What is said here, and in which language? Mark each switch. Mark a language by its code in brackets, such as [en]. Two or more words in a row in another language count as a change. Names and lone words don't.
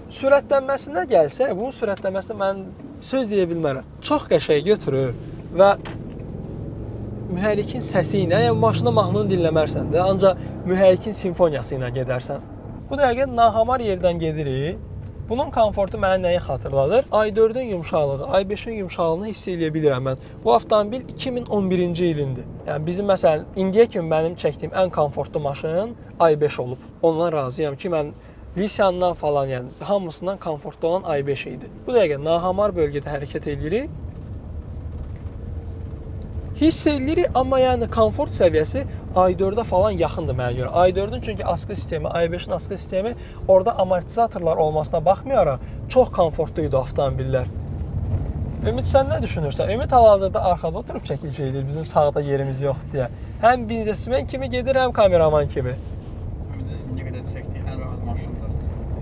[az] Sürətlənməsinə gəlsə, bunun sürətlənməsində mən söz deyə bilmərəm. Çox qəşəng götürür və mühərrikin səsi ilə, yəni maşını mahnını dinləmərsən də, ancaq mühərrikin simfoniyası ilə gedərsən. Bu dəqiqə nahamar yerdən gedirik. Bunun komfortu mənə nəyi xatırladır? i4-ün yumşaqlığı, i5-in yumşaqlığını hiss edə bilirəm mən. Bu avtomobil 2011-ci ilindir. Yəni bizim məsələn indiyə kimi mənim çəkdiyim ən komfortlu maşın i5 olub. Ondan razıyam ki, mən Lisiyandan falan, yəni hamısından komfortlu olan i5 idi. Bu dəqiqə nahamar bölgədə hərəkət edirik. Hiss edirik, amma yəni komfort səviyyəsi i4-ə falan yaxındır mənə görə. i4-ün çünki askı sistemi, i5-in askı sistemi orada amortizatorlar olmasına baxmayaraq çox komfortlu idi avtomobillər. Ümid, sən nə düşünürsən? Ümid hal-hazırda arxada oturub çəkiliş edir, bizim sağda yerimiz yoxdur deyə. Həm biznesmen kimi gedir, həm kameraman kimi. İndiyə qədər çəkdiyim ən rahat maşındır.